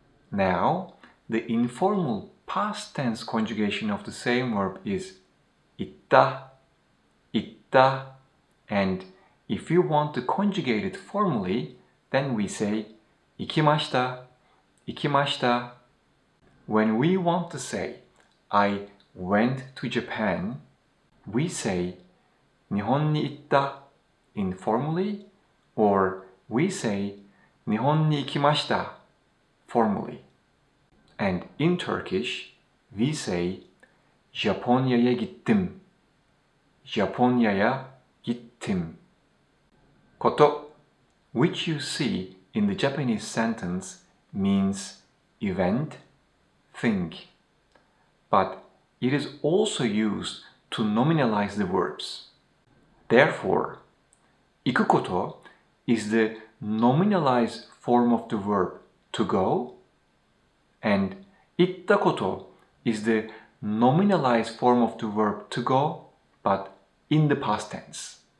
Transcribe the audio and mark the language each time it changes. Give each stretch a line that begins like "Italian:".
English: Now, the informal past tense conjugation of the same verb is
Japanese: 行った 行った
English: and if you want to conjugate it formally, then we say
Japanese: 行きました行きました
English: When we want to say I went to Japan, we say
Japanese: 日本に行った
English: informally or we say
Japanese: 日本に行きました
English: formally. And in Turkish, we say
Turkish: Japonya'ya gittim. Japonya'ya gittim.
English: Koto, which you see in the Japanese sentence, means event, thing. But it is also used to nominalize the verbs. Therefore, 行くこと is the nominalized form of the verb to go, and 行ったこと is the nominalized form of the verb to go, but in the past tense.